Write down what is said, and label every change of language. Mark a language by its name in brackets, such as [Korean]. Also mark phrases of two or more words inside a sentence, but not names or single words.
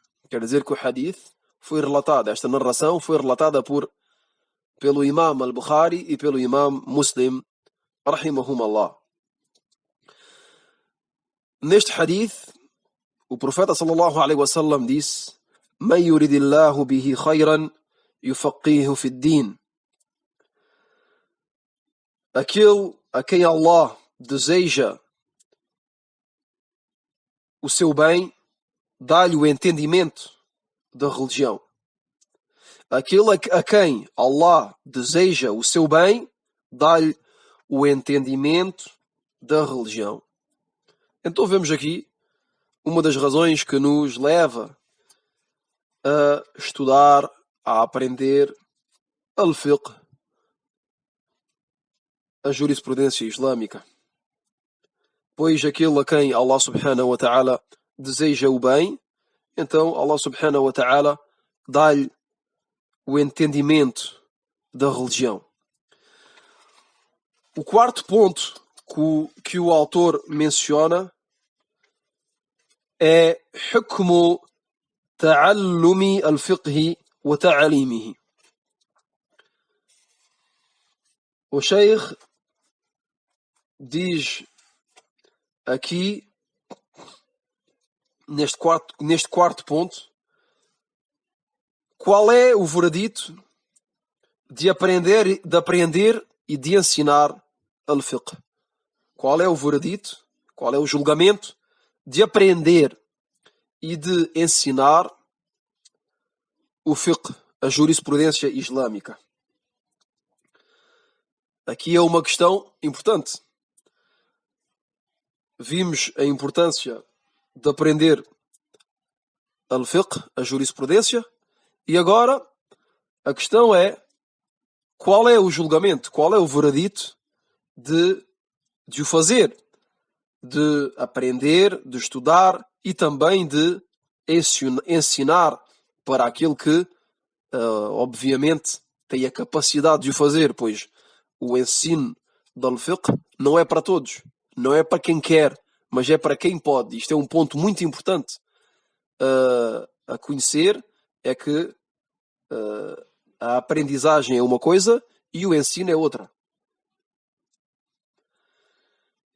[Portuguese] Quer dizer que o hadith foi relatado, esta narração foi relatada pelo Imam Al-Bukhari e pelo Imam Muslim, [Arabic] رحمهم الله. [Portuguese] Neste hadith, o profeta [Arabic] صلى الله عليه وسلم disse: "من يرد الله به خيرا يفقهه في الدين." [Portuguese] Aquele a quem Allah deseja o seu bem, dá-lhe o entendimento da religião. Aquele a quem Allah deseja o seu bem, dá-lhe o entendimento da religião. Então vemos aqui uma das razões que nos leva a estudar, a aprender al-fiqh, a jurisprudência islâmica. Pois aquele a quem Allah [Arabic] سبحانه وتعالى [Portuguese] deseja o bem, então Allah [Arabic] سبحانه وتعالى [Portuguese] dá-lhe o entendimento da religião. O quarto ponto que o autor menciona é [Arabic] حكم تعلم الفقه وتعليمه. [Portuguese] O Sheikh diz aqui, neste quarto ponto, qual é o veredito de aprender e de ensinar al-fiqh? Qual é o veredito, qual é o julgamento de aprender e de ensinar o fiqh, a jurisprudência islâmica? Aqui é uma questão importante. Vimos a importância de aprender al-fiqh, a jurisprudência, e agora a questão é qual é o julgamento, qual é o veredito de o fazer, de aprender, de estudar e também de ensinar para aquele que, obviamente, tem a capacidade de o fazer, pois o ensino do al-fiqh não é para todos, não é para quem quer, mas é para quem pode. Isto é um ponto muito importante a conhecer, é que a aprendizagem é uma coisa e o ensino é outra.